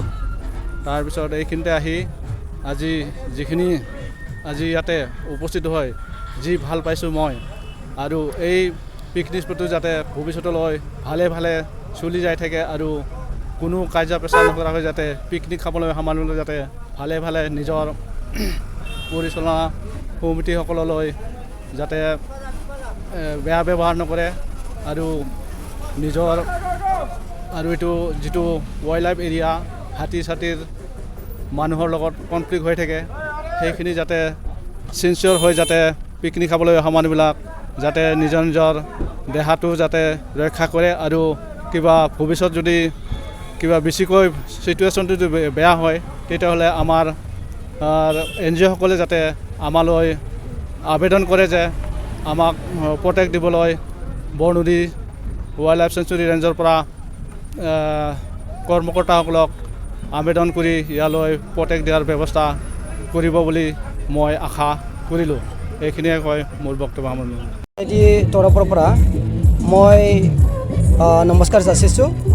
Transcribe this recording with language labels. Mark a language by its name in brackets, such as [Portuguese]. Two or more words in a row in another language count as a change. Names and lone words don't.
[Assamese] তাৰপিছত এইখিনিতে আহি আজি ইয়াতে উপস্থিত হৈ যি ভাল পাইছোঁ মই, আৰু এই পিকনিক স্পটটো যাতে ভৱিষ্যতলৈ ভালে চলি যাই থাকে আৰু কোনো কাজিয়া পেচাল নকৰাকৈ যাতে পিকনিক খাবলৈ অহা মানুহলৈ যাতে ভালে নিজৰ পৰিচালনা সমিতিসকললৈ যাতে বেয়া ব্যৱহাৰ নকৰে আৰু নিজৰ আৰু এইটো যিটো [English] wild life [Assamese] एरिया হাতী ছাতিৰ মানুহৰ লগত কনফ্লিক্ট হৈ থাকে সেইখিনি যাতে চিনচিয়ৰ হৈ যাতে পিকনিক খাবলৈ অহা মানুহবিলাক যাতে নিজৰ দেহাটো যাতে ৰক্ষা কৰে আৰু কিবা ভৱিষ্যত যদি কিবা বেছিকৈ চিটুৱেশ্যনটো যদি বেয়া হয় তেতিয়াহ'লে আমাৰ NGO সকলে যাতে আমালৈ আবেদন কৰে যে আমাক প্ৰটেক্ট দিবলৈ বৰনদী [English] wild life sanctuary ranger [Assamese] পৰা কৰ্মকৰ্তাসকলক আবেদন কৰি ইয়ালৈ প্ৰটেক্ট দিয়াৰ ব্যৱস্থা কৰিব বুলি মই আশা কৰিলোঁ। এইখিনিয়ে কৈ মোৰ বক্তব্য সামৰণি। এটি তৰফৰ পৰা মই নমস্কাৰ যাচিছোঁ।